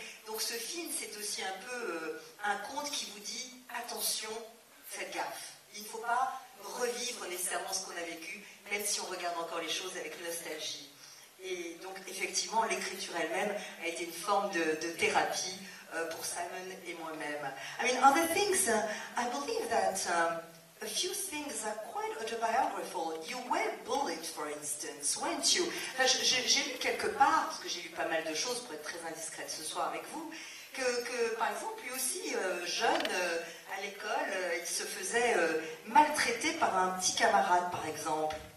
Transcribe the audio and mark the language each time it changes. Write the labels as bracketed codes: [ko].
[fr] Donc ce film, c'est aussi un peu un conte qui vous dit, attention, faites gaffe. Il ne faut pas revivre nécessairement ce qu'on a vécu, même si on regarde encore les choses avec nostalgie. Et donc, effectivement, l'écriture elle-même a été une forme de thérapie pour Simon et moi-même. [en] I mean, other things, I believe that a few things are quite autobiographical. You were bullied, for instance, weren't you? [fr] Enfin, j'ai lu quelque part, parce que j'ai lu pas mal de choses pour être très indiscrète ce soir avec vous, que par exemple, lui aussi, jeune, à l'école, il se faisait maltraiter par un petit camarade, par exemple.